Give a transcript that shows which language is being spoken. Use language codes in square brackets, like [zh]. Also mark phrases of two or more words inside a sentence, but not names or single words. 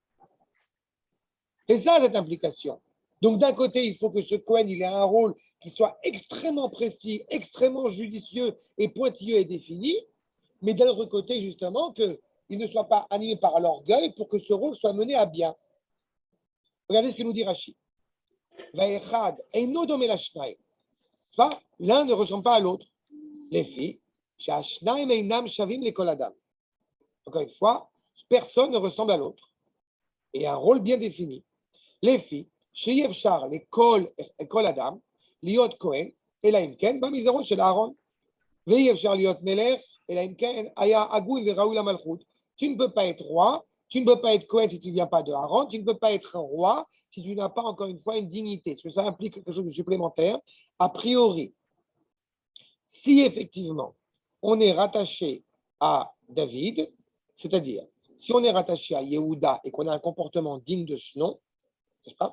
[fr] C'est ça cette implication. Donc d'un côté, il faut que ce Kohen il ait un rôle qui soit extrêmement précis, extrêmement judicieux et pointilleux et défini, mais d'un autre côté, justement, qu'il ne soit pas animé par l'orgueil pour que ce rôle soit mené à bien. Regardez ce que nous dit Rashi. L'un ne ressemble pas à l'autre. les filles, [he] שהשניים אינם שווים לכל אדם. [fr] Encore une fois, personne ne ressemble à l'autre. Et un rôle bien défini. Les filles, [he] שאי אפשר לכל אדם להיות כהן, אלא אם כן במזרות של אהרון. ואי אפשר להיות מלך, אלא אם כן היה הגון וראוי למלכות. [fr] Tu ne peux pas être roi, tu ne peux pas être Cohen si tu ne viens pas de Aaron, tu ne peux pas être roi si tu n'as pas encore une fois une dignité. Parce que ça implique quelque chose de supplémentaire. A priori, si effectivement on est rattaché à David, c'est-à-dire si on est rattaché à Yehuda et qu'on a un comportement digne de ce nom, n'est-ce pas?